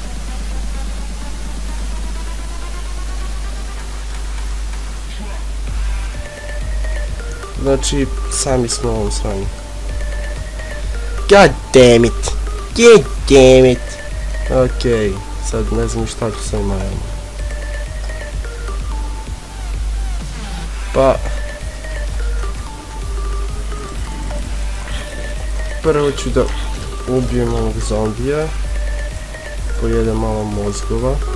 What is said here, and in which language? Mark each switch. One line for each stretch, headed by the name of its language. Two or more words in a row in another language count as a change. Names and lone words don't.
Serbian: Znači, sami smo u ovom sranju.
English: God damn it! God damn it!
Serbian: Okej, sad ne znam šta ću sa ovim ajama. Pa... Prvo ću da ubijem ovog zombija. Pojedem malo mozgova.